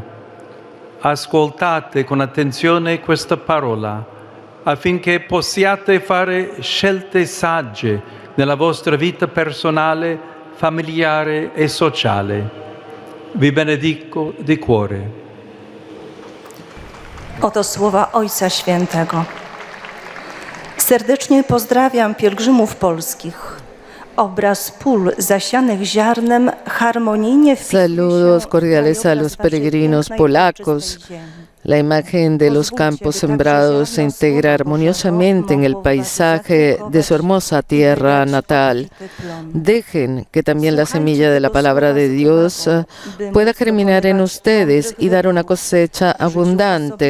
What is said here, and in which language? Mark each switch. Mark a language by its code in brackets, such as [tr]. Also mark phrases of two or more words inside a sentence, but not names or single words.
[it] Ascoltate con attenzione questa parola affinché possiate fare scelte sagge nella vostra vita personale, familiare e sociale. Vi benedico di cuore. [pl] Oto słowa Ojca Świętego. Serdecznie pozdrawiam pielgrzymów polskich. Obraz pól zasianych ziarnem harmonijnie wpisuje się [es] Saludos cordiales a [pl] krajobraz [es] los peregrinos [pl] naszej [es] polacos. [pl] ojczystej ziemi. [es] La imagen de los campos sembrados se integra armoniosamente en el paisaje de su hermosa tierra natal. Dejen que también la semilla de la palabra de Dios pueda germinar en ustedes y dar una cosecha abundante.